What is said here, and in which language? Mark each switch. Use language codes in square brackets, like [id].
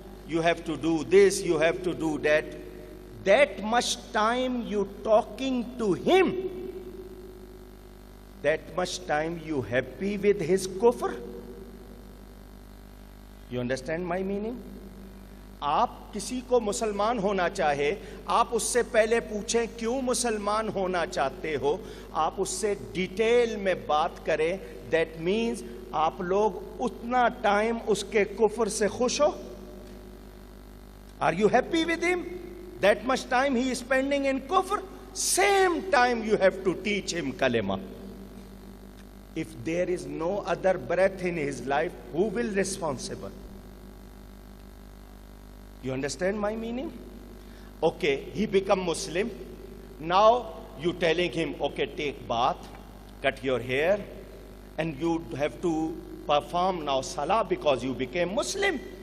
[en] You have to do this, you have to do that. That much time you talking to him, that much time you happy with his kufr. You understand my meaning? [ur] آپ کسی کو مسلمان ہونا چاہے, آپ اس سے پہلے پوچھیں کیوں مسلمان ہونا چاہتے ہو, آپ اس سے ڈیٹیل میں بات کریں. [en] that means [ur] آپ لوگ اتنا ٹائم اس کے کفر سے خوش ہو. [en] Are you happy with him? That much time he is spending in کفر. Same time you have to teach him کلمہ. If there is no other breath in his life, who will responsible? You understand my meaning? Okay, he become Muslim. Now you telling him, okay, take bath, cut your hair, and you have to perform now salah because you became Muslim.